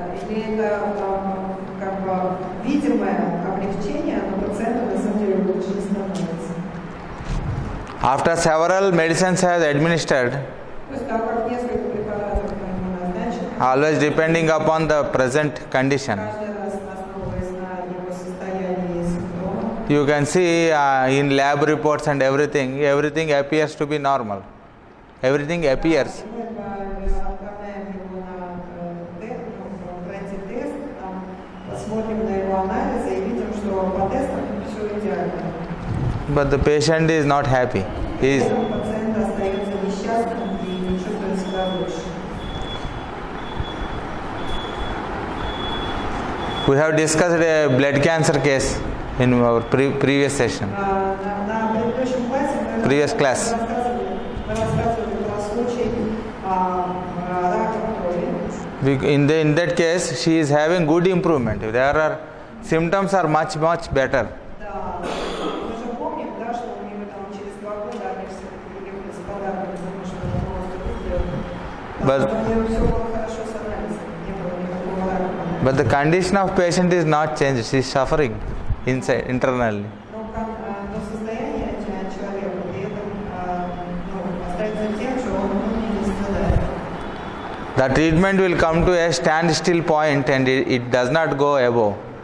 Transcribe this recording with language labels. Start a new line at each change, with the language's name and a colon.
Russian: Или это как бы видимое облегчение, но пациенту на самом деле лучше не становится.
English: After several medicines have administered,
Russian: После того, как несколько препаратов ему назначены,
English: always depending upon the present condition,
Russian: каждый раз основываясь на его состоянии и симптомах,
English: you can see in lab reports and everything appears to be normal. Everything appears.
Russian: мы отправляем его на пройти тест, посмотрим на его анализы и видим, что по тестам все идеально.
English: But the patient is not happy. He is,
Russian: Пациент остается несчастным и не чувствует себя лучше.
English: we have discussed a blood cancer case in our previous session.
Russian: На предыдущем классе мы
English: Previous class.
Russian: рассказывали про случай рака крови.
English: In that case, she is having good improvement. There are symptoms are much better.
Russian: Да, мы же помним, да, что у него там через 2 года они все-таки приехали с подарком, потому что это просто у нее все было хорошо с анализом, не было никакого рака.
English: But the condition of patient is not changed. She is suffering inside internally.
Russian: Но состояние человека при этом остается тем, что он внутренне не страдает.
English: The treatment will come to a standstill point and it does not go above.